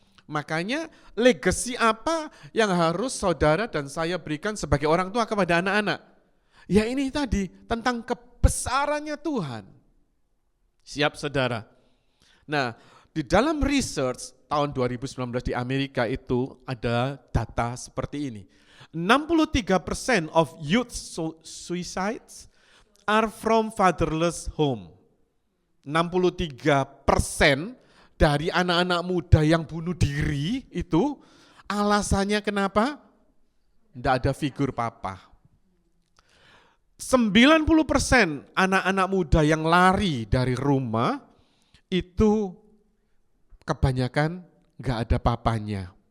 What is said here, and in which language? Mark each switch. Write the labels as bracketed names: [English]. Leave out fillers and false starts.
[Indonesian] Makanya legacy apa yang harus saudara dan saya berikan sebagai orang tua kepada anak-anak? Ya ini tadi, tentang kebesarannya Tuhan. Siap, saudara? Nah, di dalam research tahun 2019 di Amerika itu ada data seperti ini. [English] 63% of youth suicides are from fatherless home. [Indonesian] 63% dari anak-anak muda yang bunuh diri itu alasannya kenapa? Tidak ada figur papa. 90% anak-anak muda yang lari dari rumah itu kebanyakan nggak ada papanya.